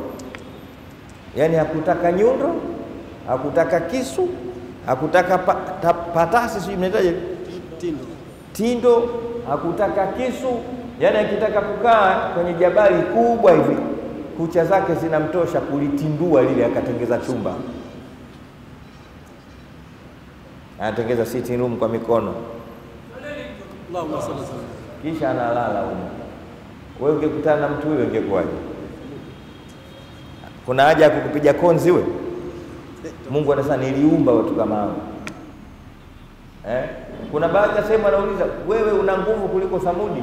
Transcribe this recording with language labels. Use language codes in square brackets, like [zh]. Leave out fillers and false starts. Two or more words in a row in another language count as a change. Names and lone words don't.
[sw] Yani hakutaka nyundo, hakutaka kisu, hakutaka patasi, sio mnataje? Tindo, hakutaka kisu. Yani akitaka kukaa kwenye jabali kubwa hivi, kucha zake zinamtosha kulitindua lile, akatengeza chumba. Anatengeza [en] sitting room [sw] kwa mikono. [ar] اللهم صل سلم. [sw] Kisha analala huko. Wewe ungekutana na mtu huyo ungekuwaje? Kuna haja ya kukupiga konzi wewe? Mungu anasema niliumba watu kama hao. Kuna baadhi ya sehemu anauliza, wewe una nguvu kuliko Thamudi?